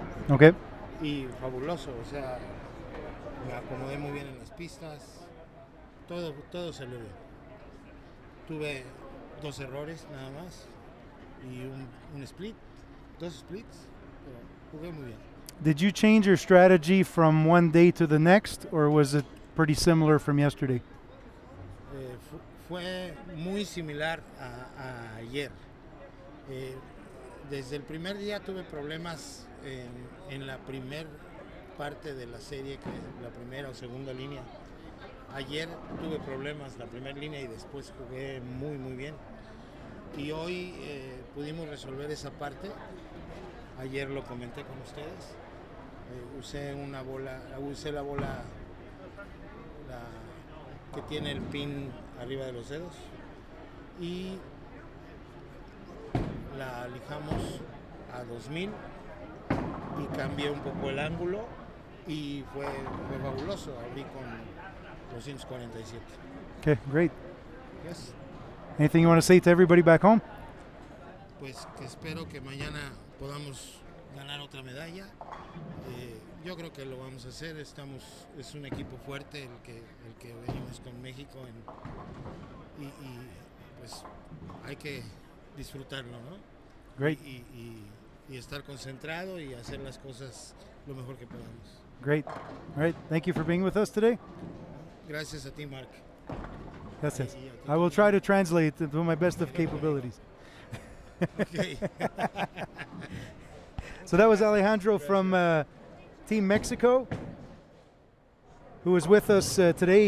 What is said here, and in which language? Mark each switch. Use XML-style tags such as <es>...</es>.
<es>Okay. Y fabuloso, o sea, me acomodé muy bien en las pistas, todo salió bien. Tuve 2 errores nada más y un split, 2 splits, pero jugué muy bien.</es> <en>Did you change your strategy from one day to the next, or was it pretty similar from yesterday?</en> <es>Fue muy similar a ayer. Desde el primer día tuve problemas en la primera parte de la serie, que es la primera o segunda línea. Ayer tuve problemas la primera línea y después jugué muy bien. Y hoy pudimos resolver esa parte. Ayer lo comenté con ustedes. Usé la bola que tiene el pin arriba de los dedos y la lijamos a 2000 y cambié un poco el ángulo y fue fabuloso. Abrí con 247.</es> <en>Okay, great. Yes. Anything you want to say to everybody back home?</en> <es>Pues que espero que mañana podamos ganar otra medalla. Yo creo que lo vamos a hacer. Es un equipo fuerte el que venimos con México y pues hay que disfrutarlo, ¿no?</es> <en>Great.</en> <es>Y estar concentrado y hacer las cosas lo mejor que podamos.</es> <en>Great. All right. Thank you for being with us today.</en> <es>Gracias a ti, Mark. Gracias.</es> <en>I will try to translate to my best of capabilities. Okay. So that was Alejandro from Team Mexico, who was with us today.</en>